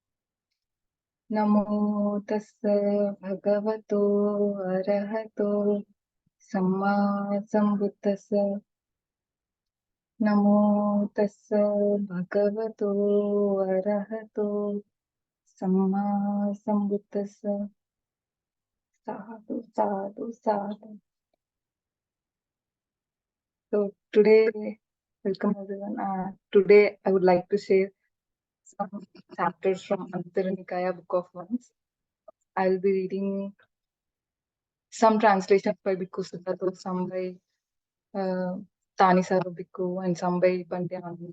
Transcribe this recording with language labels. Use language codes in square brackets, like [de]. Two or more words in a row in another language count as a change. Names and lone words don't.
[pi] Namo tassa bhagavato arahato samma sambuddhassa. Namo tassa bhagavato arahato samma sambuddhassa. Sadhu, sadhu, sadhu. [en] So today, welcome everyone. Today I would like to share some chapters from Anguttara Nikaya Book of Ones. I'll be reading some translations by Bhikkhu Siddhartha, some by Tanisara Bhikkhu, and some by Bhante Ananda.